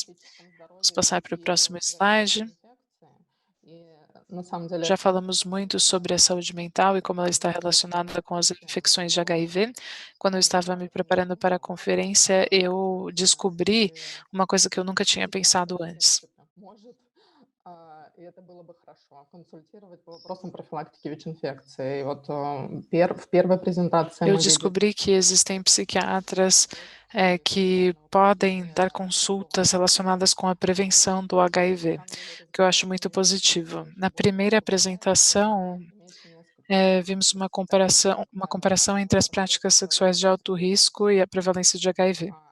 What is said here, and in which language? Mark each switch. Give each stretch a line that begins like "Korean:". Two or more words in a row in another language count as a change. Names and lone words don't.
Portuguese: Vamos passar para o próximo slide. Já falamos muito sobre a saúde mental e como ela está relacionada com as infecções de HIV. Quando eu estava me preparando para a conferência, eu descobri uma coisa que eu nunca tinha pensado antes.
Russian: И это было бы хорошо, консультировать по вопросам профилактики ВИЧ-инфекции. Вот в первой презентации
Portuguese: Eu
Russian: мы видели...
Portuguese: descobri que existem psiquiatras que podem dar consultas relacionadas com a prevenção do HIV, que eu acho muito positivo. Na primeira apresentação, vimos uma comparação entre as práticas sexuais de alto risco e a prevalência de HIV.